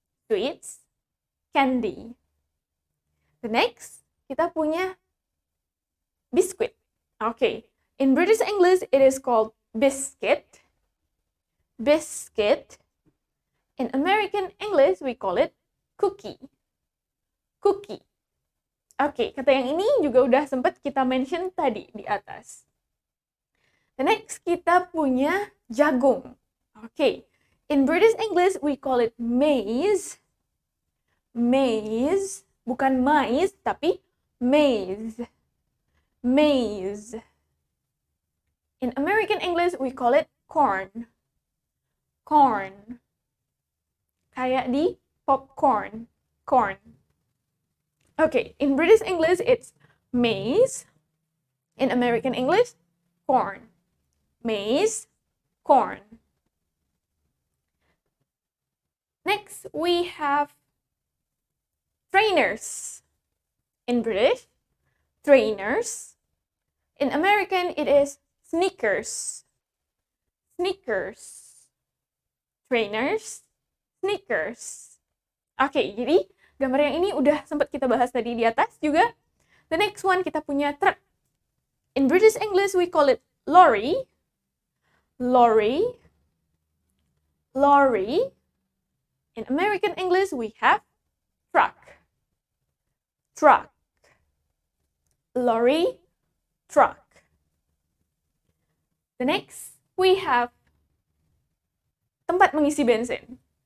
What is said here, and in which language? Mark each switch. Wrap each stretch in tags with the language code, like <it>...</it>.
<en>Sweets, candy. The next,</en> <id>kita punya</id> <en>biscuit. Okay, in British English, it is called biscuit. Biscuit. In American English, we call it cookie. Cookie.</en> <id>Oke, kata yang ini juga udah sempat kita mention tadi di atas.</id> <en>The next,</en> <id>kita punya jagung.</id> <en>Oke, in British English, we call it maize. Maize.</en> <id>Bukan mais, tapi</id> <en>maize. Maize. In American English, we call it corn. Corn.</en> <id>Kayak di</id> <en>popcorn. Corn. Okay, in British English, it's maize. In American English, corn. Maize, corn. Next, we have trainers. In British, trainers. In American, it is sneakers. Sneakers. Trainers, sneakers.</en> <id>Oke, jadi gambar yang ini udah sempat kita bahas tadi di atas juga.</id> <en>The next one,</en> <id>kita punya</id> <en>truck. In British English, we call it lorry. Lorry. Lorry. In American English, we have truck. Truck. Lorry, truck. The next, we have</en> <id>tempat mengisi bensin.</id>